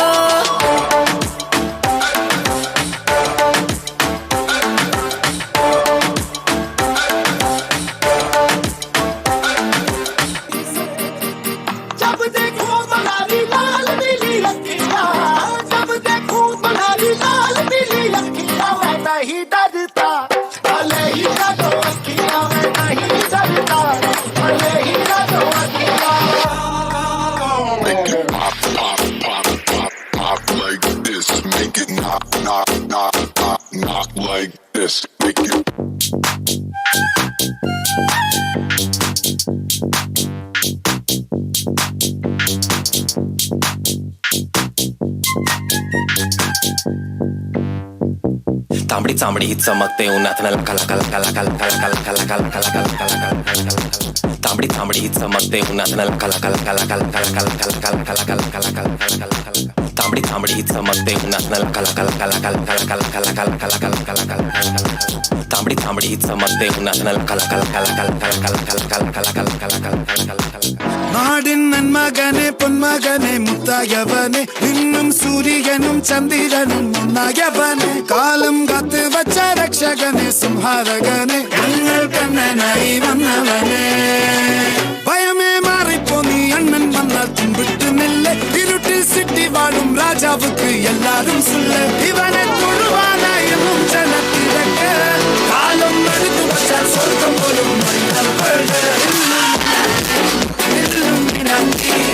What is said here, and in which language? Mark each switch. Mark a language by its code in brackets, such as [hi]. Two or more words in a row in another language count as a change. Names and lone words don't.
[hi] जब देखो बनारी लाल पीली लकीरा जब देखो बनारी लाल पीली लकीरा मैं नहीं डरता भले ही डरो अखिया मैं नहीं डरता भले ही डरो अखिया [en] Make it pop, pop, pop, pop, pop like this. Make it knock, knock, knock, knock, knock like this. Make it. [mr] तांबडी चांबडी ही चमकते उन्हात कला कला कला कला कला कला कला कला कला कला कला तांबडी चांबडी ही चमकते उन्हात कला कला कला कला कला कला कला कला कला कला तांबडी चांबडी ही चमकते उन्हात कला कला कला कला कला कला कला कला कला तांबडी चांबडी ही चमकते उन्हात कला कला कला कला कला कला कला कला [ml] നാടിൻ നന്മകനെ പൊന്മകനെ മുത്തായവനെ ഇന്നും സൂര്യനും ചന്ദ്രനും ഒന്നായവനെ കാലം കാത്ത് വച്ച രക്ഷകനെ സംഹാരകനെ ഞങ്ങൾ കണ്ണനായി വന്നവനെ ഭയമേ മാറിപ്പോ നീ അണ്ണൻ വന്നാൽ തുമ്പിട്ട് നെല്ല് ഇരുട്ടിൽ സിറ്റി വാഴും രാജാവുക്ക് എല്ലാരും സുല്ല ഇവനെ തൊഴുവാനായി എന്നും ജനത്തിരക്ക് കാലം എടുത്തു വച്ചാൽ സ്വർഗം പോലും Illuminati